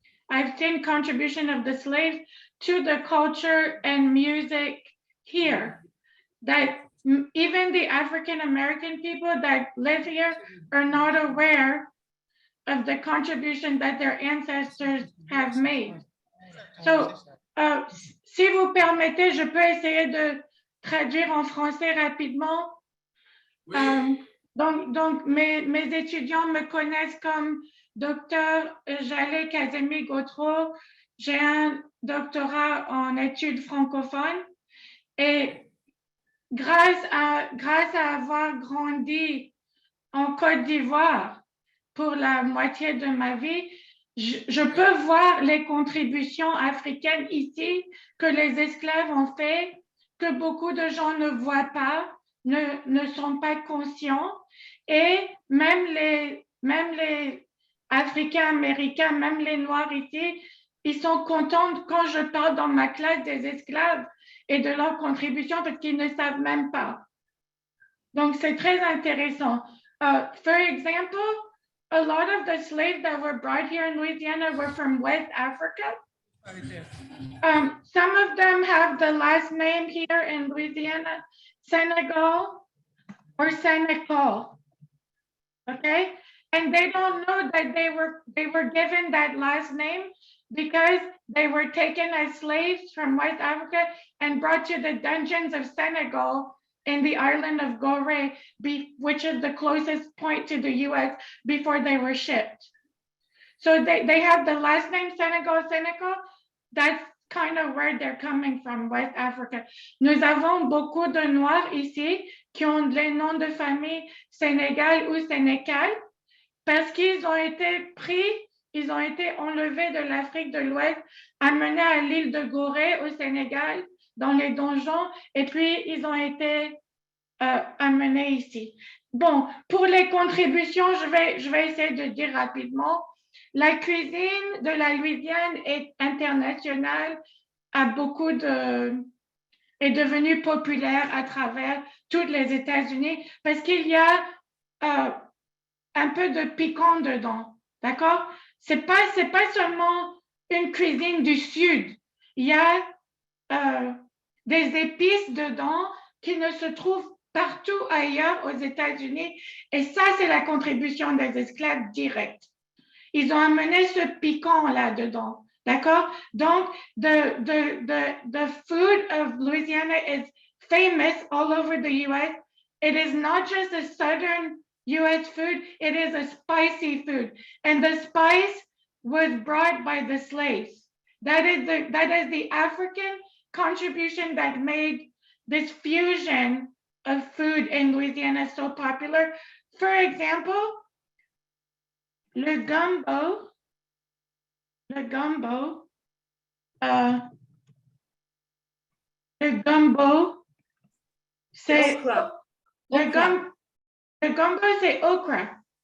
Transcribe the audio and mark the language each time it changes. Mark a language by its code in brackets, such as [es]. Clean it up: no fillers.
[en] I've seen contribution of the slaves to the culture and music here, that even the African American people that live here are not aware of the contribution that their ancestors have made. [fr] So, si vous permettez, je peux essayer de traduire en français rapidement. Donc mes étudiants me connaissent comme Dr. Jalé Kazemi Gautreau. J'ai un doctorat en études francophones et grâce à avoir grandi en Côte d'Ivoire pour la moitié de ma vie, je peux voir les contributions africaines ici que les esclaves ont fait, que beaucoup de gens ne voient pas, ne sont pas conscients, et même les Africains américains, même les Noirs ici, ils sont contents quand je parle dans ma classe des esclaves et de leur contribution parce qu'ils ne savent même pas. Donc c'est très intéressant. [en] For example, a lot of the slaves that were brought here in Louisiana were from West Africa. Some of them have the last name here in Louisiana, Senegal or Senegal, okay? And they don't know that they were given that last name because they were taken as slaves from West Africa and brought to the dungeons of Senegal in the island of Gorée, which is the closest point to the US before they were shipped. So they have the last name Senegal. That's kind of where they're coming from, West Africa. [fr] Nous avons beaucoup de Noirs ici qui ont les noms de famille Sénégal ou Sénécal parce qu'ils ont été pris, ils ont été enlevés de l'Afrique de l'Ouest, amenés à l'île de Gorée au Sénégal, dans les donjons, et puis ils ont été amenés ici. Bon, pour les contributions, je vais essayer de dire rapidement. La cuisine de la Louisiane est internationale, est devenue populaire à travers tous les États-Unis parce qu'il y a un peu de piquant dedans, d'accord? C'est pas seulement une cuisine du Sud. Il y a des épices dedans qui ne se trouvent partout ailleurs aux États-Unis. Et ça, c'est la contribution des esclaves directs. Ils ont amené ce piquant là-dedans, d'accord? [en] Donc, the food of Louisiana is famous all over the U.S. It is not just a southern U.S. food, it is a spicy food. And the spice was brought by the slaves. That is the African contribution that made this fusion of food in Louisiana so popular. For example, [fr] le gumbo, c'est le gumbo, c'est okra.